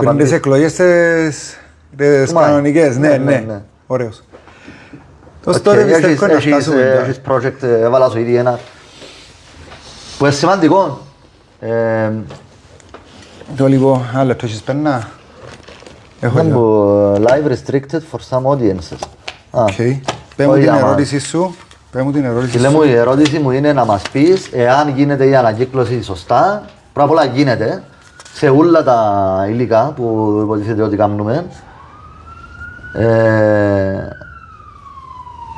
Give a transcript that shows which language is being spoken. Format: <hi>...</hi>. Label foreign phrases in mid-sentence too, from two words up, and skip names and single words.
<el>πριν τις εκλογές τις κανονικές. Ναι. Ωραίος. Τώρα πιστεύω να φτάσουμε. Έχεις project, έβαλα σου ήδη ένα που είναι σημαντικό. Το λίγο, ένα λεπτό έχεις πένα.</el> <en>Live restricted for some audiences.</en> <el>Πες μου την ερώτηση σου. Φίλε μου, η ερώτηση μου είναι να μας πεις εάν γίνεται η ανακύκλωση σωστά. Πρώτα απ' όλα γίνεται σε όλα τα υλικά που υποτίθεται ότι κάνουμε.</el>